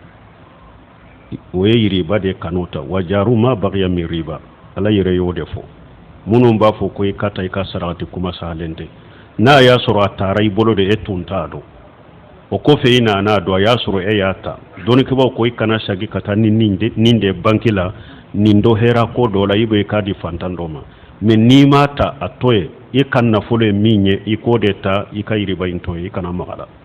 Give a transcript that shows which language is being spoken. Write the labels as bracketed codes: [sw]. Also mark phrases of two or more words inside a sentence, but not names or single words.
[bm] o ye riba de kan'o ta [ar] وذروا ما بقي من ربا [bm] ala yɛrɛ y'o de fɔ minnu b'a fɔ ko i ka ta i ka sarati kuma salen tɛ n'a y'a sɔrɔ a taara i bolo de e tun t'a dɔn o kɔfɛ i nana dɔn a y'a sɔrɔ e y'a ta dɔnnikɛbaw ko i kana sagi ka taa ni nin de banki la nin dɔ hɛra ko dɔ la i bɛ k'a di fantan dɔ ma mais n'i m'a ta a to ye i ka nafolo ye min ye i k'o de ta i ka riba in to ye i kana maga la